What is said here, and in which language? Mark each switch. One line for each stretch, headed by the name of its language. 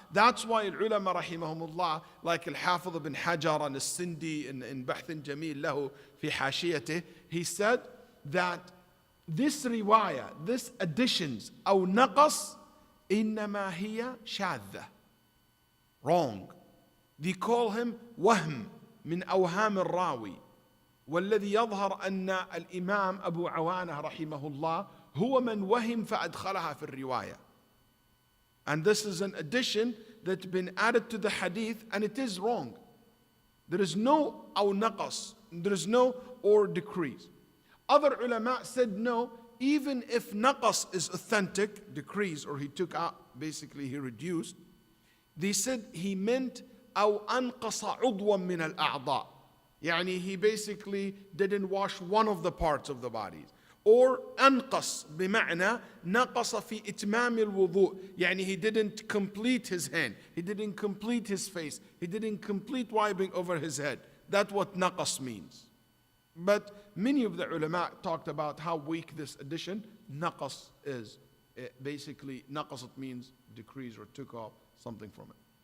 English: That's why العلماء رحمهم الله, like Al-Hafidh ibn Hajar and Al-Sindi in
Arabic: بحث جميل له في حاشيته,
English: he said that this riwayah, this additions,
Arabic: أو نقص إنما هي شاذة,
English: wrong. They call him
Arabic: وهم من أوهام الراوي. والذي يظهر أن الإمام أبو عوانة رحمه الله هو من وهم فأدخلها في الرواية.
English: And this is an addition that's been added to the hadith, and it is wrong. There is no
Arabic: أو نقص.
English: There is no or decrease. Other ulama said no, even if naqas is authentic, decrease, or he took out, basically he reduced, they said he meant
Arabic: أو أنقص عضوا من الأعضاء.
English: يعني he basically didn't wash one of the parts of the bodies.
Arabic: Or أنقص بمعنى نقص في إتمام الوضوء.
English: يعني he didn't complete his hand, he didn't complete his face, he didn't complete wiping over his head. That's what naqas means. But many of the ulama talked about how weak this addition naqas is. Basically, naqas it means decrease or took off something from it.